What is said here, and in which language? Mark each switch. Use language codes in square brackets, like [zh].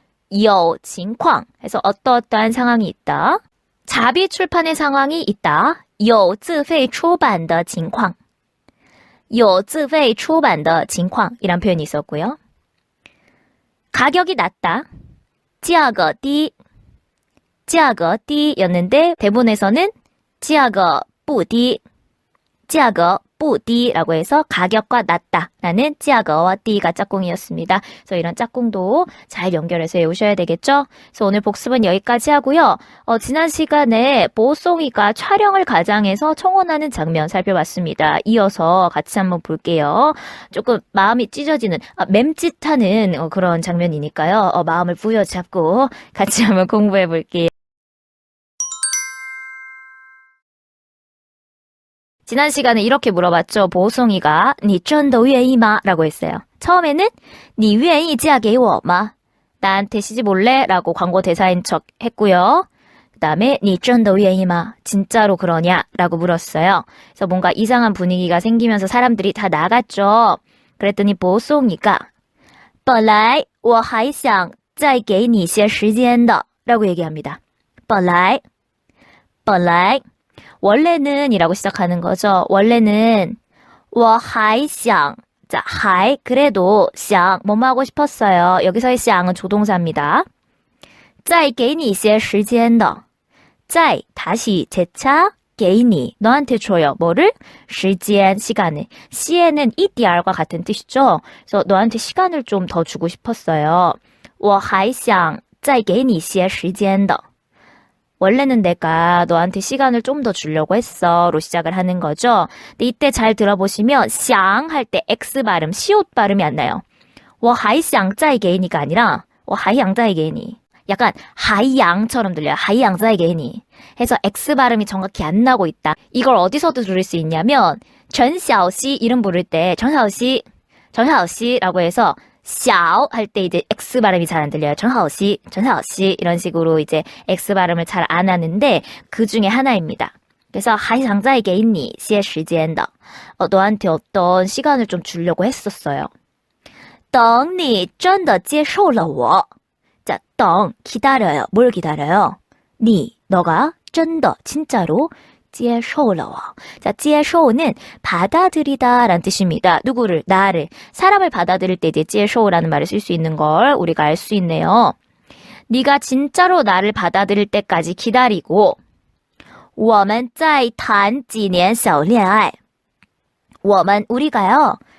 [zh] 有情况 [ko] 해서 어떠어떠한 상황이 있다. 자비 출판의 상황이 있다. [zh] 有自费出版的情况有自费出版的情况 [ko] 이란 표현이 있었고요. 가격이 낮다. [zh] 价格低价格低 [ko] 였는데 대본에서는 [zh] 价格不低价格不低 [ko] 라고 해서 가격과 낮다 라는 价格와 低가 짝꿍이었습니다. 그래서 이런 짝꿍도 잘 연결해서 외우셔야 되겠죠? 그래서 오늘 복습은 여기까지 하고요. 지난 시간에 보송이가 촬영을 가장해서 청혼하는 장면 살펴봤습니다. 이어서 같이 한번 볼게요. 조금 마음이 찢어지는, 맴짓하는 그런 장면이니까요. 마음을 부여잡고 같이 한번 공부해 볼게요. 지난 시간에 이렇게 물어봤죠. 보송이가 [zh] 你真的愿意吗? [ko] 라고 했어요. [zh] 처음에는 你愿意嫁给我吗? [ko] 나한테 시집 올래? 라고 광고 대사인 척 했고요. [zh] 그 다음에 你真的愿意吗? [ko] 진짜로 그러냐? 라고 물었어요. 그래서 뭔가 이상한 분위기가 생기면서 사람들이 다 나갔죠. 그랬더니 보송이가 [zh] 本来我还想再给你些时间的 [ko] 라고 얘기합니다. 本来원래는 이라고 시작하는 거죠. 원래는 [zh] 我还想 [ko] 자, 还 그래도 想 뭐뭐 하고 싶었어요. 여기서의 想은 조동사입니다. [zh] 再给你些时间的再 [ko] 다시 재차 给你 너한테 줘요. 뭐를? 时间 시간을. 시에는 EDR과 같은 뜻이죠. 그래서 너한테 시간을 좀 더 주고 싶었어요. [zh] 我还想再给你些时间的 [ko] 원래는 내가 너한테 시간을 좀 더 주려고 했어 로 시작을 하는 거죠. 근데 이때 잘 들어보시면 想 할 때 X 발음, 시옷 발음이 안 나요. [zh] 我还想再给你 [ko] 가 아니라 [zh] 我还想再给你 [ko] 약간 하이양처럼 들려요. 하이양再给你 해서 X 발음이 정확히 안 나고 있다. 이걸 어디서도 들을 수 있냐면 전샤오씨 이름 부를 때 전샤오씨라고 해서 小 할 때 이제 X 발음이 잘 안 들려요. 전하오씨 이런 식으로 이제 X 발음을 잘 안 하는데 그 중에 하나입니다. 그래서 [zh] 还想再给你些时间的 [ko] 너한테 어떤 시간을 좀 주려고 했었어요. [zh] 等你真的接受了我 자, 等 [ko] 기다려요. 뭘 기다려요? 你 너가 真的 진짜로 [zh] 接受了我 [ko] 자, 接受는 받아들이다 라는 뜻입니다. 누구를? 나를. 사람을 받아들일 때 이제 接受라는 말을 쓸 수 있는 걸 우리가 알 수 있네요. 네가 진짜로 나를 받아들일 때까지 기다리고 [zh] 我们再谈几年小恋爱 我们 [ko] 우리가요.